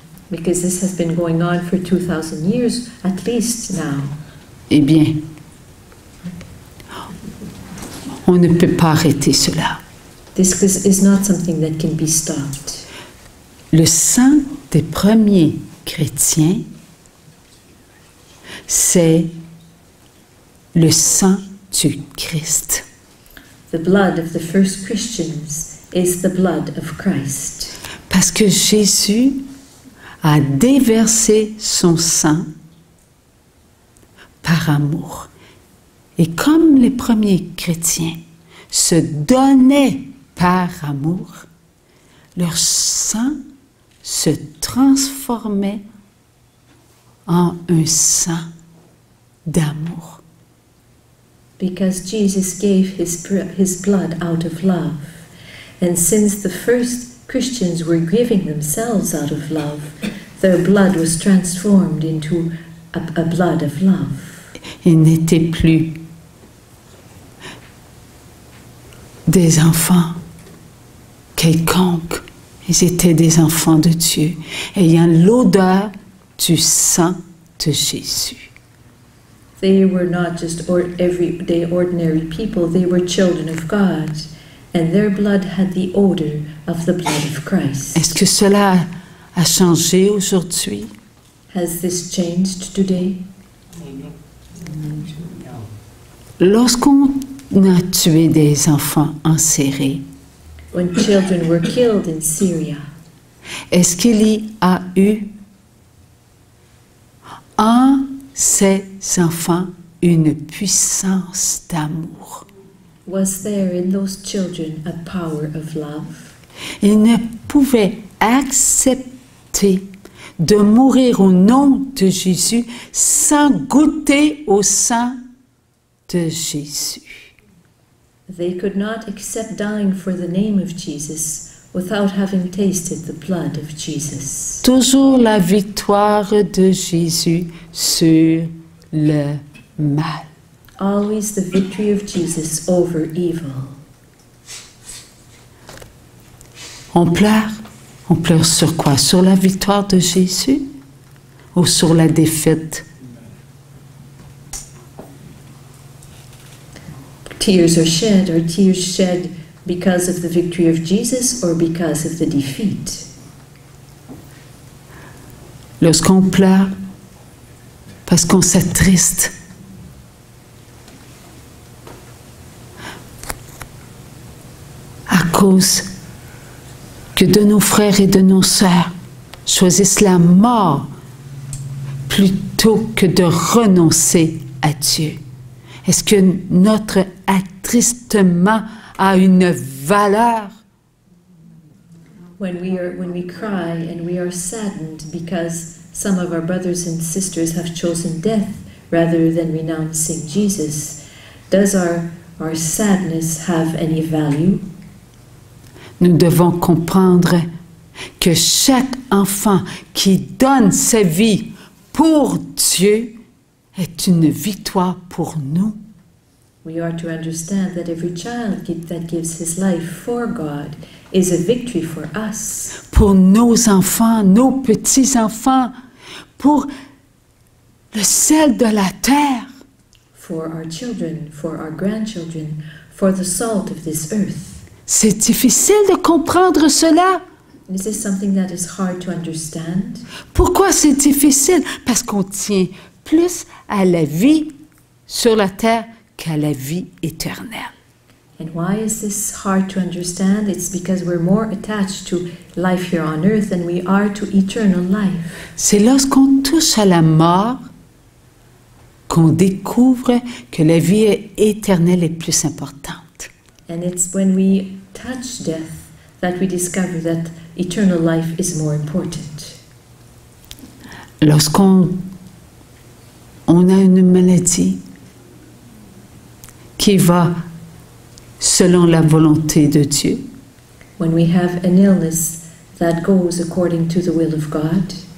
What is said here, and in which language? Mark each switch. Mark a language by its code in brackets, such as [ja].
[en] Because this has been going on for 2,000 years at least now. [fr] Eh bien, on ne peut pas arrêter cela. [en] This is not something that can be stopped. [fr] Le sang des premiers chrétiens, c'est le sang du Christ. [en] The blood of the first Christians is the blood of Christ. [fr] Parce que Jésus a déversé son sang par amour. Et comme les premiers chrétiens se donnaient par amour, leur sang se transformait en un sang d'amour. [en] Because Jesus gave his blood out of love. And since the first Christians were giving themselves out of love, their blood was transformed into a blood of love. [fr] Ils n'étaient plus des enfants quelconques. Ils étaient des enfants de Dieu, ayant l'odeur du sang de Jésus. [en] They were not just everyday ordinary people, they were children of God. And their blood had the odor of the blood of Christ. [fr] Est-ce que cela a changé aujourd'hui? [en] Has this changed today? [fr] Lorsqu'on a tué des enfants enserrés, [en] When children were killed in Syria, [fr] est-ce qu'il y a eu en ses enfants une puissance d'amour. [en] Was there in those children a power of love? [fr] Ils ne pouvaient accepter de mourir au nom de Jésus sans goûter au sang de Jésus. [en] They could not accept dying for the name of Jesus without having tasted the blood of Jesus. [fr] Toujours la victoire de Jésus sur le mal. [en] Always the victory of Jesus over evil. [fr] On pleure sur quoi? Sur la victoire de Jésus ou sur la défaite? [en] Tears are tears shed because of the victory of Jesus or because of the defeat? [fr] Lorsqu'on pleure parce qu'on s'attriste, à cause que de nos frères et de nos sœurs choisissent la mort plutôt que de renoncer à Dieu. Est-ce que notre attristement a une valeur? [en] When we cry and we are saddened because some of our brothers and sisters have chosen death rather than renouncing Jesus, does our sadness have any value? [fr] Nous devons comprendre que chaque enfant qui donne sa vie pour Dieu est une victoire pour nous. [en] We are to understand that every child that gives his life for God is a victory for us. [fr] Pour nos enfants, nos petits-enfants, pour le sel de la terre. [en] For our children, for our grandchildren, for the salt of this earth. [fr] C'est difficile de comprendre cela. [en] Is this something that is hard to understand? [fr] Pourquoi c'est difficile? Parce qu'on tient plus à la vie sur la terre qu'à la vie éternelle. [en] And why is this hard to understand? It's because we're more attached to life here on earth than we are to eternal life. [fr] C'est lorsqu'on touche à la mort qu'on découvre que la vie éternelle est plus importante. [en] And it's when we touch death that we discover that eternal life is more important. [fr] Lorsqu'on a une maladie qui va selon la volonté de Dieu, [en] When we have an illness that goes according to the will of God,